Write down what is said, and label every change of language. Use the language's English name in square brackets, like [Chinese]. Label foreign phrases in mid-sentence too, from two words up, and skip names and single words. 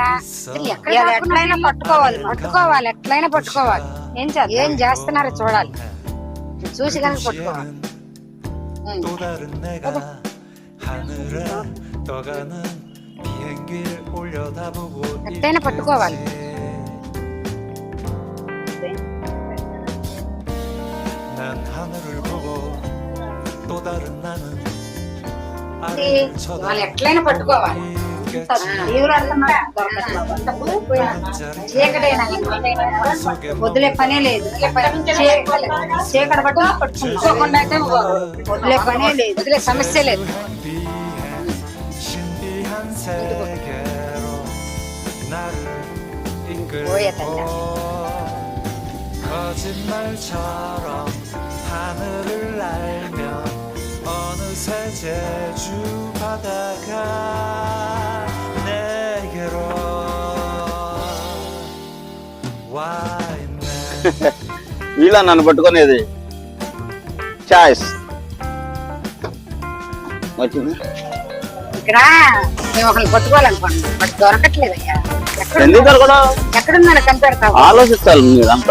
[Telugu] ఎట్లయినా పట్టుకోవాలి, ఎట్లయినా పట్టుకోవాలి. ఏం చేస్తున్నారో చూడాలి. చూసి కనుక పట్టుకోవాలి. ఎట్లయినా పట్టుకోవాలి. [Korean] 난 하늘을 보고 또 다른 나는 [Telugu] వాళ్ళు ఎట్లయినా పట్టుకోవాలి చీకటైనా వదిలే పనే లేదు చీకట పట్టుకోకుండా అయితే వదిలే పనే లేదు వదిలే సమస్య లేదు పోయే తల్లి [Korean] 거짓말처럼 하늘을 날며 어느새 제주 바다가 내게로 와 있네. [Telugu] వీళ్ళ నన్ను పట్టుకునేది చాయిస్ వచ్చింది. ఇక్కడ మేము ఒకరిని పట్టుకోవాలనుకోండి బట్ దొరకట్లేదు అయ్యా ఎందుకు దొరకడం? ఎక్కడుందని కనిపెడతావు ఆలోచించాలి మీరంతా.